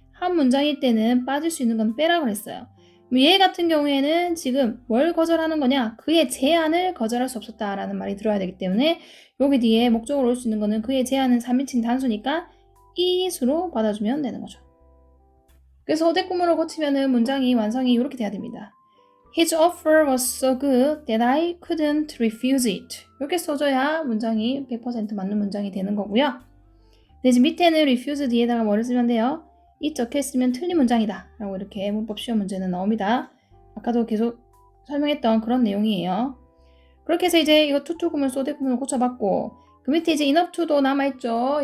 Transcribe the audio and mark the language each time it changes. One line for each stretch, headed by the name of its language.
Korean: 한 문장일 때는 빠질 수 있는 건 빼라 그랬어요. 얘 같은 경우에는 지금 뭘 거절하는 거냐? 그의 제안을 거절할 수 없었다라는 말이 들어야 되기 때문에 여기 뒤에 목적어로 올 수 있는 거는 그의 제안은 3인칭 단수니까 it으로 받아주면 되는 거죠. 그래서 어대꾸물을 고치면은 문장이 완성이 이렇게 돼야 됩니다.
English: His offer was so good that I couldn't refuse it.
Korean: 이렇게 써줘야 문장이 100% 맞는 문장이 되는 거고요. 근데 지금 밑에는 refuse 뒤에다가 뭐를 쓰면 돼요? 이 적혀있으면 틀린 문장이다 라고 이렇게 문법 시험 문제는 나옵니다. 아까도 계속 설명했던 그런 내용이에요. 그렇게 해서 이제 이거 to 구문, so that 구문을 고쳐봤고 그 밑에 이제 enough to도 남아있죠.